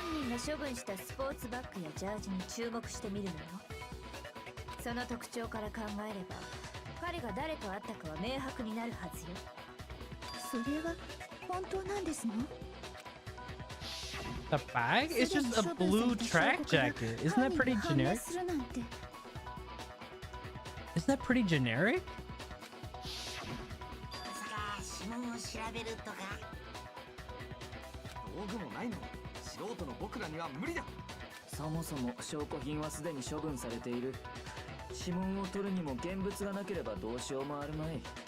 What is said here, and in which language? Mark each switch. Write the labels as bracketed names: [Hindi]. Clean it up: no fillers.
[Japanese] 犯人が処分したスポーツバッグやジャージに注目してみるのよ。その特徴から考えれば彼が誰と会ったかは明白になるはずよ。それは本当なんですの？ [English] The bag? It's just a blue track jacket. Isn't that pretty generic? Isn't that pretty generic? [Japanese] まさか指紋を調べるとか。道具もないの。素人の僕らには無理だ。そもそも証拠品はすでに処分されている。指紋を取るにも現物がなければどうしようもあるまい。